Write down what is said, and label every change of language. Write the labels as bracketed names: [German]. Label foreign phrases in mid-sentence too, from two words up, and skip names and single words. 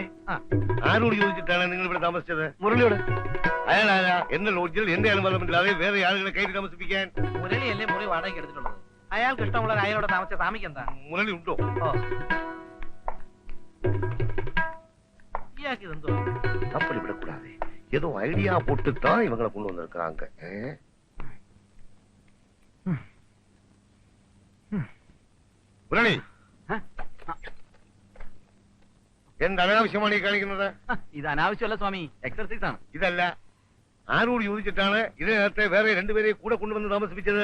[Malayalam] ആരോട് ചോദിച്ചിട്ടാണ് നിങ്ങൾ ഇവിടെ താമസിച്ചത്? മുരളിയോട്. അയാളാരാ എന്റെ ലോഡ്ജിൽ എന്റെ അനുവാദമില്ലാതെ വേറെ ആളുകളെ കയറി താമസിപ്പിക്കാൻ? മുരളിയല്ലേ മുറി വാടകയ്ക്ക് എടുത്തിട്ടുള്ളത്. അയാൾക്ക് ഇഷ്ടമുള്ള അയാളോട് താമസിച്ച സ്വാമിക്ക് എന്താ? മുരളി ഉണ്ടോ? ഇയാൾക്ക് ഇതെന്തോ [Tamil] அப்படி விடக்கூடாது. ஏதோ ஐடியா போட்டுத்தான் இவங்களை கொண்டு வந்திருக்காங்க. [Malayalam] മുരളി, എന്ത് അനാവശ്യമാണ് ഈ കാണിക്കുന്നത്? ഇത് അനാവശ്യമല്ല സ്വാമി, എക്സർസൈസ് ആണ്. ഇതല്ല, ആരോട് ചോദിച്ചിട്ടാണ് ഇതിനകത്തെ വേറെ രണ്ടുപേരെ കൂടെ കൊണ്ടുവന്ന് താമസിപ്പിച്ചത്?